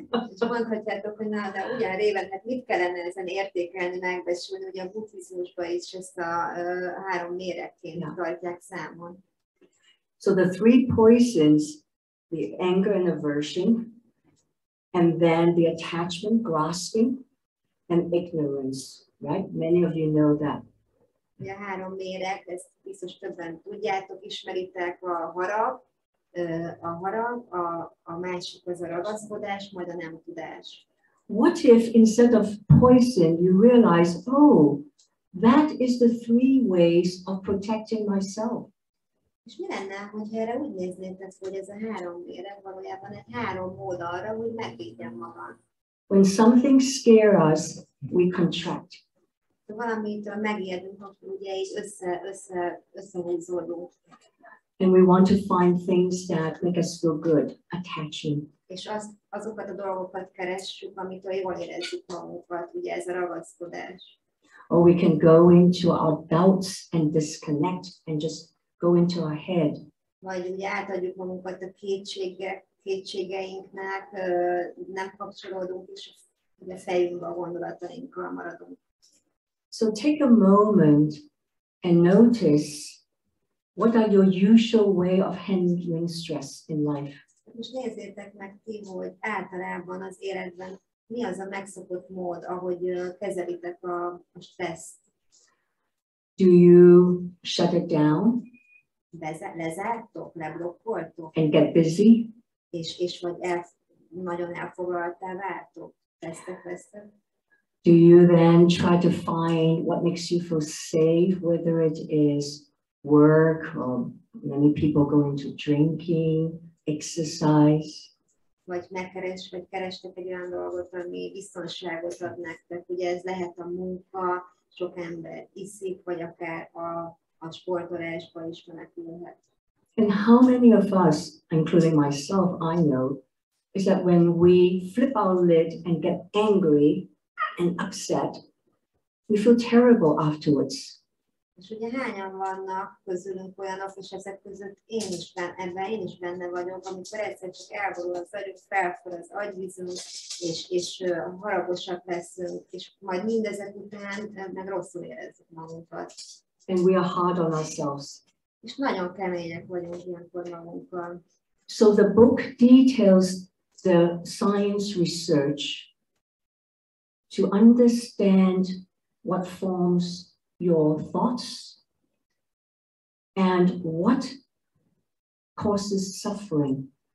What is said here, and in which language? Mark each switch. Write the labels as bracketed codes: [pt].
[hu] És mondhatjátok, hogy na, de ugyan Raven, hát mit kellene ezen értékelni, megbesülni, ugye a buddhizmusban is ezt a három méregként tartják számon. [en] So the three poisons, the anger and aversion, and then the attachment, grasping, and ignorance, right? Many of you know that. [hu] Ugye a három méreg, ezt biztos többen tudjátok, ismeritek, a harag, a másik az a ragaszkodás, majd a nem tudás. [en] What if instead of poison you realize, oh, that is the three ways of protecting myself? [hu] És mi lenne, hogyha erre úgy néznétek, hogy ez a három méreg valójában egy három mód arra, hogy megvédjem magam. [en] When something scares us, we contract. [hu] Valamitől megijedünk, akkor ugye így összehúzódunk. [en] And we want to find things that make us feel good, attaching. [hu] És azokat a dolgokat keressük, amitől jól érezzük magunkat, ugye ez a ragaszkodás. [en] Or we can go into our doubts and disconnect and just go into our head. [hu] Vagy ugye átadjuk magunkat a kétségeinknek, nem kapcsolódunk, és a fejünkbe a gondolatainkkal maradunk. [en] So take a moment and notice what are your usual way of handling stress in life. [hu] Most nézzétek meg ti, hogy általában az életben mi az a megszokott mód, ahogy kezelitek a stresszt. [en] Do you shut it down? [hu] Lezártok, leblokkoltok? [en] And get busy? [hu] És vagy nagyon elfoglaltá váltok? Vesztek? [en] Do you then try to find what makes you feel safe, whether it is work or many people go into drinking, exercise? [hu] Vagy kerestek egy olyan dolgot, ami biztonságot ad nektek. Ugye ez lehet a munka, sok ember iszik, vagy akár a sportolásba is menekülhet. [en] And how many of us, including myself, I know, is that when we flip our lid and get angry and upset, we feel terrible afterwards. [hu] És ugye hányan vannak közülünk olyanok, és ezek között én is benne vagyok, amikor egyszer csak elborul az agyunk, felfor az agyvízünk, és haragosak leszünk, és majd mindezek után meg rosszul érezzük magunkat. [en] And we are hard on ourselves. [hu] És nagyon kemények vagyunk ilyenkor magunkkal. [en] So the book details the science research to understand what forms your thoughts and what causes suffering.